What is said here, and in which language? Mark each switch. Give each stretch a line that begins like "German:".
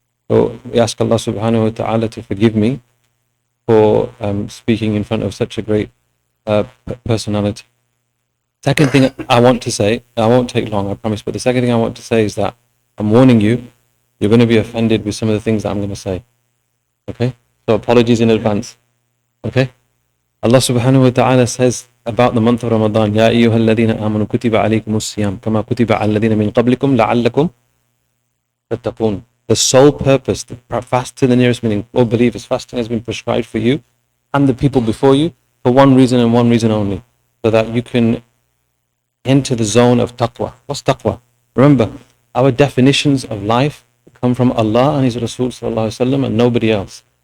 English: So we ask Allah subhanahu wa ta'ala to forgive me for speaking in front of such a great personality. Second thing I want to say, I won't take long, I promise, but the second thing I want to say is that I'm warning you, you're going to be offended with some of the things that I'm going to say. Okay? So apologies in advance. Okay? Allah subhanahu wa ta'ala says about the month of Ramadan,
Arabic: يَا أَيُّهَا الَّذِينَ آمَنُوا كُتِبَ عَلَيْكُمُ الصِّيَامُ كَمَا كُتِبَ عَلَى الَّذِينَ مِنْ قَبْلِكُمْ لَعَلَّكُمْ تَتَّقُونَ.
English: The sole purpose, the fast to the nearest meaning, all believers, fasting has been prescribed for you and the people before you for one reason and one reason only, so that you can enter the zone of taqwa. What's taqwa? Remember, our definitions of life come from Allah and His Rasul sallallahu alaihi wasallam and nobody else.